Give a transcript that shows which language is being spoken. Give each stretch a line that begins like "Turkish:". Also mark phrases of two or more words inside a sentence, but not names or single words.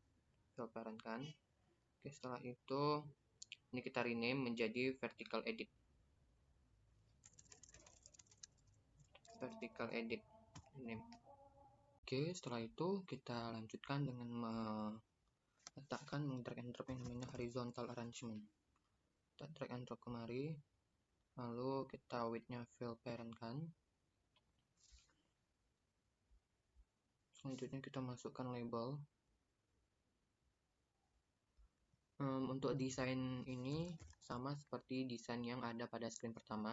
Indonesian: Oke, setelah itu ini kita rename menjadi
English: vertical edit.
Indonesian: Rename. Oke, setelah itu kita lanjutkan dengan meletakkan
English: drag and drop
Indonesian: yang namanya
English: horizontal arrangement.
Indonesian: Kita
English: drag and drop
Indonesian: kemari, lalu kita
English: width-nya fill parent-kan.
Indonesian: Selanjutnya kita masukkan label. Untuk desain ini sama seperti desain yang ada pada screen pertama.